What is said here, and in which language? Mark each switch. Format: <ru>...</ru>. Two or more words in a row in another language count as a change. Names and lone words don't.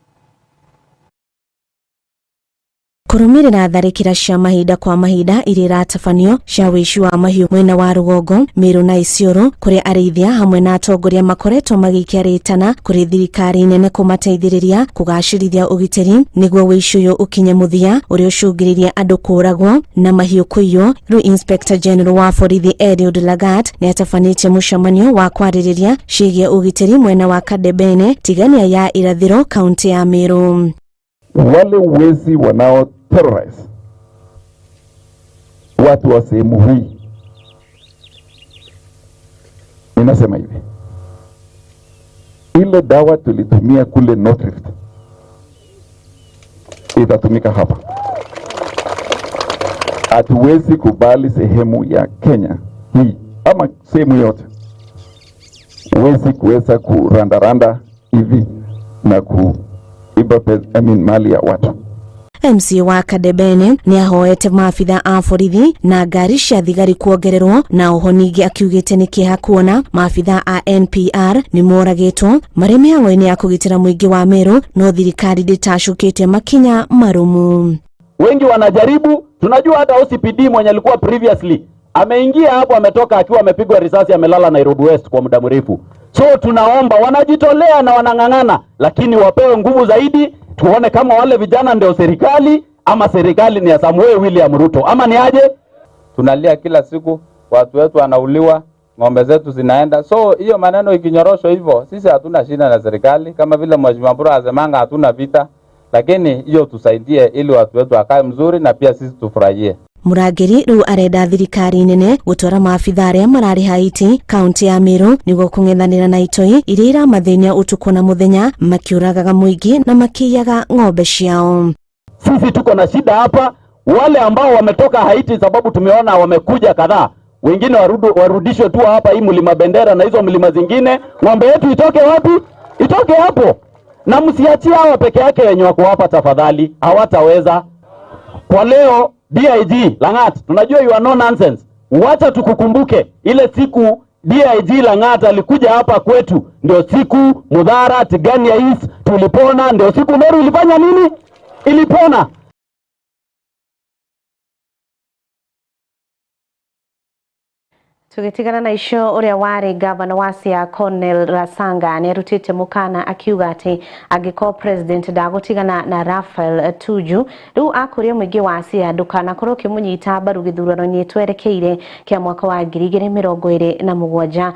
<ki>Kurumirira tharikira cia mahinda kwa mahinda irira tafanio cia wici wa mahiu mwena wa Rugongo, Meru na Isiolo kuri arithia hamwe na atongoria makoretwo magikiaritana kuri thirikari nene kumateithiriria kugacirithia ugitiri niguo wici uyu ukinye muthia uria ucungiririe andu kuragwo na mahiu kuiyo. Riu Inspector General wa borithi Eliud Lagat ni atafanitie mucemanio wa kwaririria ciigie ugitiri mwena wa Kadebene tigania ya irathiro kaunti ya Meru.</ki> <sw>Wale wezi wanao terrorize watu wa sehemu hii, inasema hivi, ile dawa tulitumia kule North Rift itatumika hapa. Hatuwezi kubali sehemu ya Kenya hii ama sehemu yote wezi kuweza kurandaranda hivi na mali ya watu.</sw> <ki>MC wa Kadebene ni ahoete maafitha a borithi na ngari cia thigari kuongererwo na uhoningi akiugite ni kiha kuona maafitha a NPR ni moragitwo mari mihango-ini ya kugitira muingi wa Meru no thirikari nditacukite makinya marumu.</ki> <sw>Wengi wanajaribu, tunajua hata OCPD mwenye alikuwa previously ameingia hapo, ametoka akiwa amepigwa risasi, amelala Nairobi West kwa muda mrefu. So tunaomba wanajitolea na wanang'ang'ana, lakini wapewe nguvu zaidi. Tuone kama wale vijana ndio serikali ama serikali ni ya Samuel William Ruto ama ni aje. Tunalia kila siku, watu wetu wanauliwa, ng'ombe zetu zinaenda. So hiyo maneno ikinyoroshwa hivyo, sisi hatuna shida na serikali. Kama vile Mheshimiwa Mburu asemanga hatuna vita, lakini hiyo tusaidie ili watu wetu wakae mzuri na pia sisi tufurahie.</sw> <ki>Murangiri riu arenda thirikari nene gutora maabitha aria marari Haiti kaunti ya Meru niguo kung'ethanira na itoi iria iramathĩnia utuku na muthenya makiuragaga muingi na makiyaga ng'ombe ciao.</ki> <sw>Sisi tuko na shida hapa. Wale ambao wametoka Haiti, sababu tumeona wamekuja kadhaa, wengine warudishwe tu hapa hii mlima Bendera na hizo mlima zingine. Ng'ombe yetu itoke wapi? Itoke hapo. Na msiachie hawa peke yake wenye wako hapa tafadhali, hawataweza. Kwa leo DIG Langat, tunajua</sw> <en>you are no nonsense.</en> <sw>Wacha tukukumbuke ile siku DIG Langat alikuja hapa kwetu, ndio siku Mudhara Tigania East tulipona, ndio siku Meru ilifanya nini? Ilipona.</sw> <ki>Tugitigana na icio uria wari gavana wa Siaya Cornel Rasanga ni arutite mukana akiuga ati angiko president ndagutigana na Raphael Tuju riu akuria muingi wa Siaya ndukana korwo kimunyita mbaru githurano-ini twerekeire kia mwaka wa 2027.</ki>